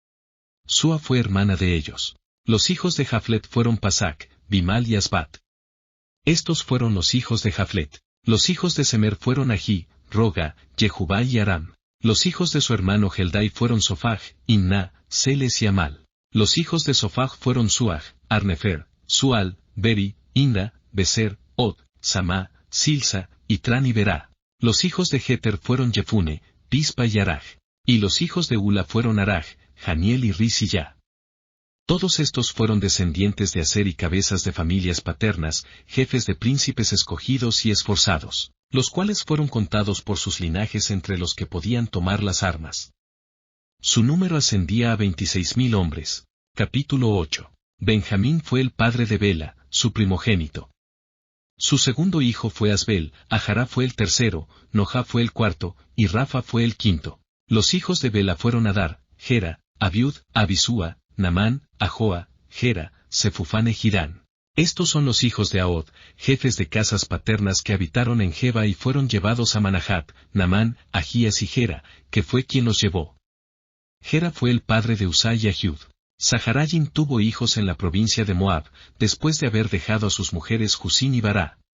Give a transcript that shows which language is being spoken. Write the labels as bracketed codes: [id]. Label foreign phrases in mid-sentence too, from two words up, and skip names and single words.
[es] Sua fue hermana de ellos. Los hijos de Jaflet fueron Pasac, Bimal y Asbat. Estos fueron los hijos de Jaflet. Los hijos de Semer fueron Ají, Roga, Jehubá y Aram. Los hijos de su hermano Heldai fueron Sofaj, Imná, Seles y Amal. Los hijos de Sofaj fueron Suaj, Arnefer, Sual, Beri, Inda, Beser, Od, Samá, Silsa, Itran y Berá. Los hijos de Jeter fueron Jefune, Pispa y Araj. Y los hijos de Ula fueron Araj, Janiel y Ris y Ya. Todos estos fueron descendientes de Aser y cabezas de familias paternas, jefes de príncipes escogidos y esforzados, los cuales fueron contados por sus linajes entre los que podían tomar las armas. Su número ascendía a 26,000 hombres. Capítulo 8. Benjamín fue el padre de Bela, su primogénito. Su segundo hijo fue Asbel, Ajará fue el tercero, Noja fue el cuarto, y Rafa fue el quinto. Los hijos de Bela fueron Adar, Gera, Abiud, Abisúa, Namán, Ajoa, Gera, Sefufán e Girán. Estos son los hijos de Ahod, jefes de casas paternas que habitaron en Geba y fueron llevados a Manahat, Namán, Agías y Gera, que fue quien los llevó. Gera fue el padre de Usai y Ahiud. Saharayim tuvo hijos en la provincia de Moab, después de haber dejado a sus mujeres Jusín y Bará.